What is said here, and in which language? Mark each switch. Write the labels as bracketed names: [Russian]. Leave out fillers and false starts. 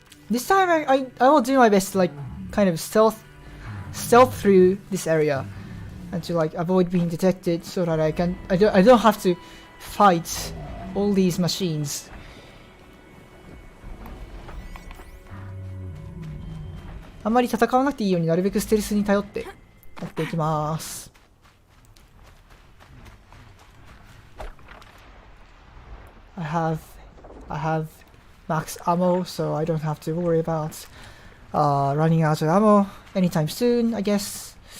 [English] This time I will do my best to like kind of stealth through this area and to like avoid being detected so that I don't have to fight all these machines. [Japanese] あんまり戦わなくていいようになるべくステルスに頼ってやっていきます。 [English] I have max ammo, so I don't have to worry about running out of ammo anytime soon, I guess.